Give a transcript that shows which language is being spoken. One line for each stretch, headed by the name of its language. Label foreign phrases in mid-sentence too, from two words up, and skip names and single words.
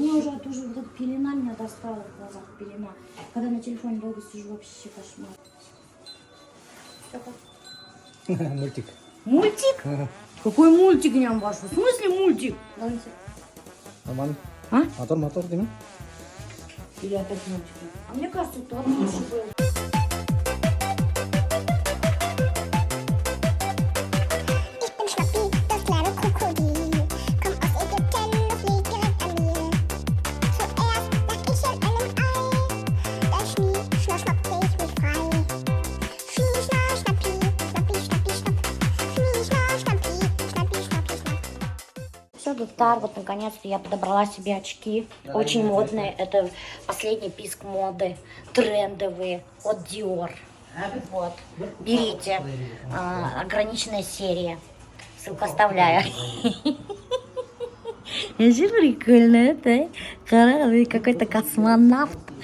Russian: Мне уже тоже вот эта пелена меня достала в глазах, пелена. Когда на телефоне долго сижу, вообще кошмар. Мультик. Мультик? Какой мультик, ням ваш? В смысле мультик? Нормально. А? Мотор, Дима. Или опять мультик? А мне кажется, тот лучше был.
German: Ich bin Schnappi, das kleine Krokodil. Komm aus Ägypten, das liegt direkt an mir. Zuerst lag ich in einem Ei. Da schnief, schnapp ich mich frei. Schnie, Schnappi, Schnappi, Schnappi, Schnapp. Schnie, Schnappi, Schnappi, Schnappi, Schnapp.
Russian: Все, Гектар, вот наконец-то я подобрала себе очки. Очень модные. Это последний писк моды. Трендовые от Dior. Вот. Берите. Ограниченная серия. Ссылку оставляю. Очень прикольно, это какой-то космонавт.